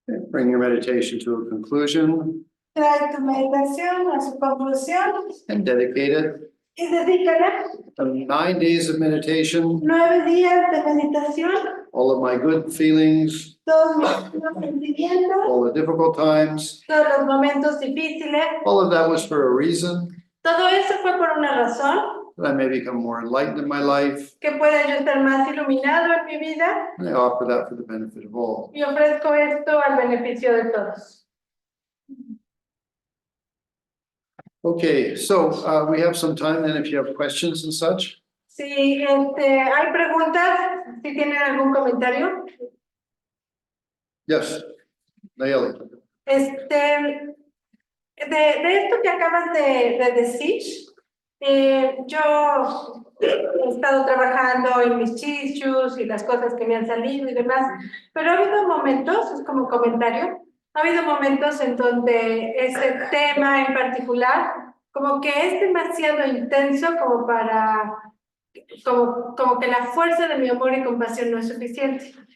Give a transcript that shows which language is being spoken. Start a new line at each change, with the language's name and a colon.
English: Bring your meditation to a conclusion
Spanish: Trae tu meditación a su conclusión
English: and dedicate it
Spanish: y dedícala
English: to 9 days of meditation,
Spanish: 9 días de meditación,
English: all of my good feelings,
Spanish: todos mis buenos sentimientos,
English: all the difficult times,
Spanish: todos los momentos difíciles.
English: all of that was for a reason,
Spanish: Todo eso fue por una razón,
English: that I may become more enlightened in my life,
Spanish: que pueda yo estar más iluminado en mi vida
English: and I offer that for the benefit of all.
Spanish: y ofrezco esto al beneficio de todos.
English: Okay, so we have some time then if you have questions and such.
Spanish: Si hay preguntas, si tienen algún comentario.
English: Yes, Nayeli.
Spanish: De esto que acabas de decir, yo he estado trabajando en mis issues y las cosas que me han salido y demás, pero ha habido momentos, es como comentario, ha habido momentos en donde ese tema en particular, como que es demasiado intenso como para, como que la fuerza de mi amor y compasión no es suficiente.